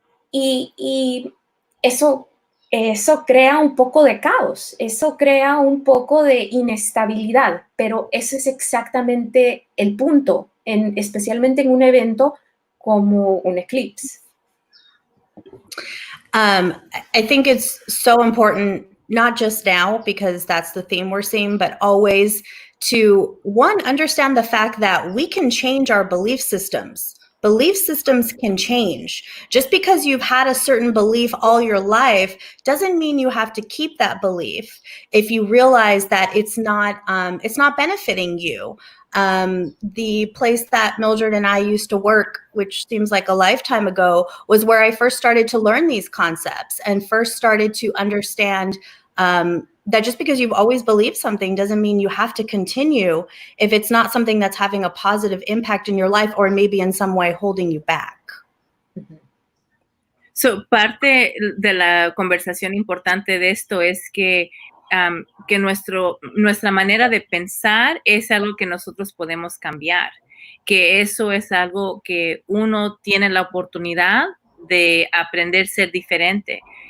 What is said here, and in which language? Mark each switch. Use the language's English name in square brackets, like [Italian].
[Spanish] Y eso crea un poco de caos, eso crea un poco de inestabilidad, pero ese es exactamente el punto, especialmente en un evento como un eclipse. [English] I think it's so important, not just now, because that's the theme we're seeing, but always to, one, understand the fact that we can change our belief systems. Belief systems can change. Just because you've had a certain belief all your life doesn't mean you have to keep that belief if you realize that it's not benefiting you. The place that Mildred and I used to work, which seems like a lifetime ago, was where I first started to learn these concepts and first started to understand that just because you've always believed something doesn't mean you have to continue if it's not something that's having a positive impact in your life or maybe in some way holding you back. [Spanish] So, parte de la conversación importante de esto es que nuestra manera de pensar es algo que nosotros podemos cambiar, que eso es algo que uno tiene la oportunidad de aprender a ser diferente.